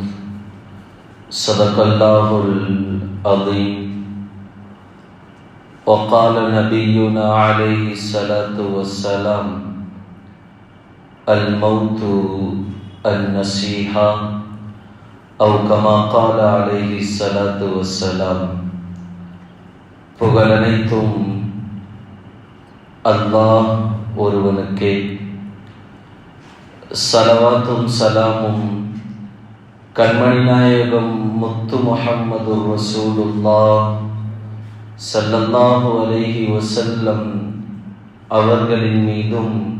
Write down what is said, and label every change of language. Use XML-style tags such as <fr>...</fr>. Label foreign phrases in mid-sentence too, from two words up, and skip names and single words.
<ar>صدق الله العظيم. وقال نبينا عليه الصلاة والسلام: الموت النصيحة، أو كما قال عليه الصلاة والسلام.</ar> <ta>புகழனைத்தும் அல்லாஹ் ஒருவனுக்கே. ஸலவாத்தும் சலாமும் கண்மணி நாயகம் முத்து முஹம்மது</ta> <ar>رسول الله صلى الله عليه وسلم</ar> <ta>அவர்களின் மீதும்,</ta>